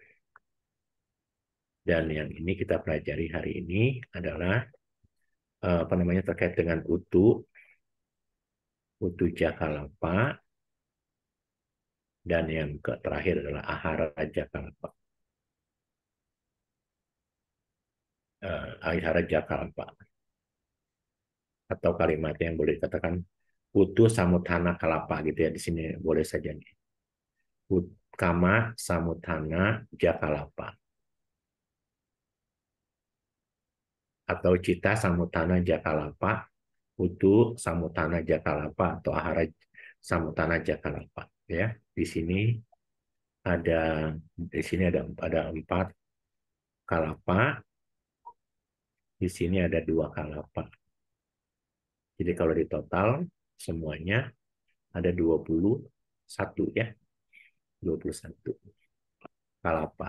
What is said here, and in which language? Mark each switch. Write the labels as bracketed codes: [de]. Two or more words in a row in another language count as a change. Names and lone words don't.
[id] Dan yang ini kita pelajari hari ini adalah terkait dengan [pi] utu jakalapa [id] Dan yang terakhir adalah [pi] ahara jakalpa. Ahara jakalpa. [id] Atau kalimat yang boleh dikatakan [pi] putu samutana kalapa [id] gitu ya, di sini boleh saja nih. [pi] Kama samutana jakalapa. Atau cita samutana jakalapa, putu samutana jakalapa, atau ahara samutana jakalapa. [id] Ya, di sini ada ada 4 kalapa, di sini ada 2 kalapa. Jadi kalau di total semuanya ada 21 ya, 21 kalapa.